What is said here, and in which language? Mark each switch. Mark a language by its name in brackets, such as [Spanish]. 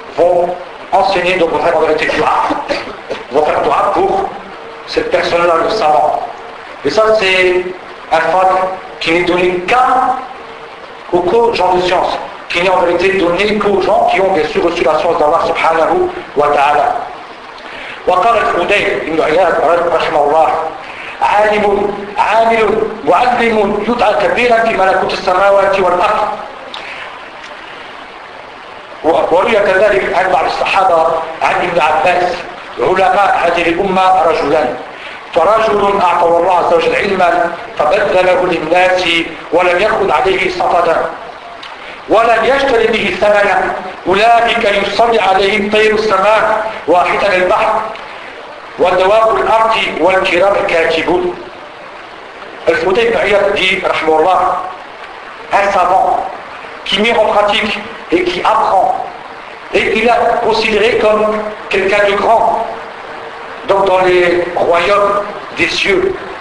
[French] Vont enseigner, donc vont faire en vérité du haq, vont faire du haq pour cette personne-là, le savant. Et ça, c'est un fac qui n'est donné qu'aux gens de science, qui n'est en vérité donné qu'aux gens qui ont bien sûr reçu la science d'Allah subhanahu wa ta'ala. [Arabic] وقال الخديج ابن عياد رحمه الله عالم عامل معلم يدعى كبيرا في ملكوت السماوات والارض. وروي كذلك عن بعض الصحابه عن ابن عباس علماء هذه الامه رجلان, فرجل اعطى الله عز وجل علما فبذله للناس ولم ياخذ عليه صفدا ولم يشتري به ثمنا, اولئك يصل عليهم طير السماء واحدا البحر ودواب الارض والكرام كاتبون. [French] الخديج بن عياد دي [Arabic] رحمه الله [French] un savant qui met en pratique et qui apprend et qu'il a considéré comme quelqu'un de grand donc dans les royaumes des cieux.